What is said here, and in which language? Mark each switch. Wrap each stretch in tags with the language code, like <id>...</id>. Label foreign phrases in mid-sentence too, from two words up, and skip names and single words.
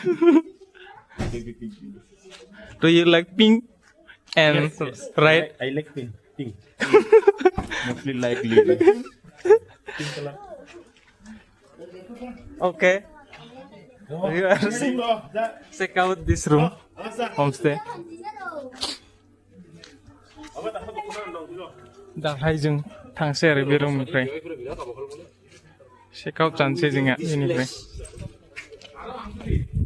<en>Do you like pink? And Yes. right? I like pink. Mostly like pink color. Okay. Check out this room, homestay.</en> <brx>दाहाय जों थांसै आरो बे रुमनिफ्राय</brx> <en>check out</en> <brx>जानोसै जोंहा बेनिफ्राय</brx>